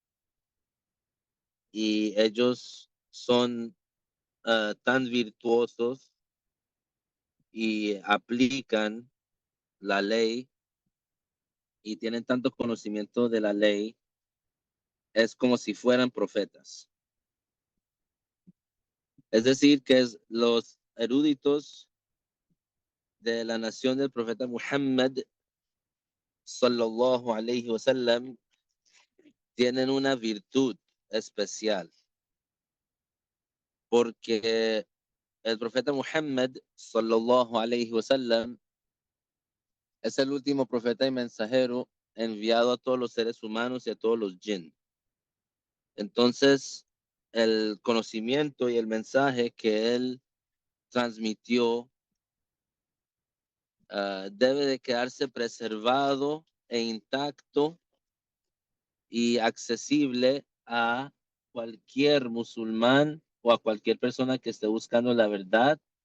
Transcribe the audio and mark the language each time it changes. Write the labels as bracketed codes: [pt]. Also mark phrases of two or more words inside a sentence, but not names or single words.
[es] y ellos son tan virtuosos y aplican la ley y tienen tanto conocimiento de la ley, es como si fueran profetas. Es decir, que los eruditos de la nación del profeta Muhammad, [ar] صلى الله عليه وسلم, [es] tienen una virtud especial, porque el profeta Muhammad, [ar] صلى الله عليه وسلم, [es] es el último profeta y mensajero enviado a todos los seres humanos y a todos los jinn. Entonces, el conocimiento y el mensaje que él transmitió debe de quedarse preservado e intacto y accesible a cualquier musulmán o a cualquier persona que esté buscando la verdad,